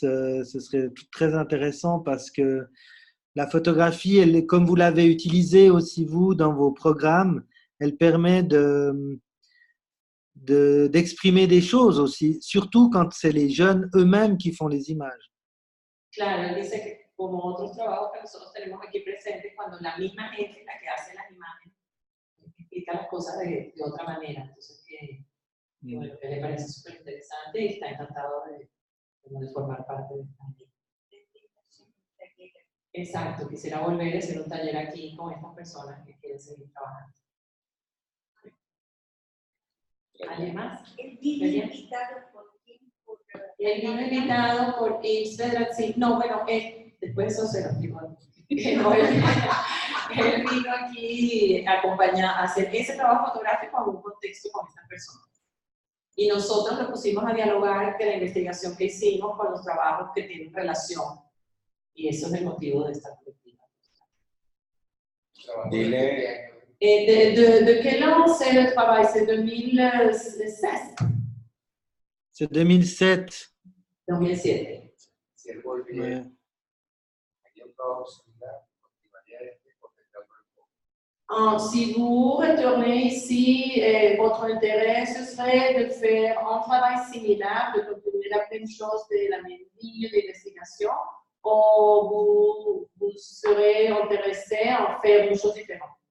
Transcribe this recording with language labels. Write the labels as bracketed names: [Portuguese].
[French] Ce serait très intéressant parce que la photographie, elle, comme vous l'avez utilisée aussi vous dans vos programmes, elle permet d'exprimer des choses aussi, surtout quand c'est les jeunes eux-mêmes qui font les images. [Spanish] Claro, él dice que como otros trabajos que nosotros tenemos aquí presentes, cuando la misma gente la que hace las imágenes explica las cosas de otra manera. Entonces, bueno, que le parece súper interesante y está encantado de formar parte de esta gente. Exacto, quisiera volver a hacer un taller aquí con estas personas que quieren seguir trabajando. ¿Alguien más? Él vino invitado por tiempo. Él vino invitado por Yves Pedrazzini. No, bueno, después eso se lo explico. Él vino aquí a hacer ese trabajo fotográfico en un contexto con estas personas. Y nosotros lo pusimos a dialogar de la investigación que hicimos con los trabajos que tienen relación. Y eso es el motivo de esta colectiva. Dile. [French] ¿De quel an c'est le travail? C'est 2016? C'est 2007. 2007. [Spanish] Si él volviera, haría un trabajo similar, continuaría porque está por el [French] Si vous retournez ici, votre intérêt, ce serait de faire un travail similaire, de continuer la même chose de la même ligne d'investigation, ou vous serez intéressé à faire une chose différente?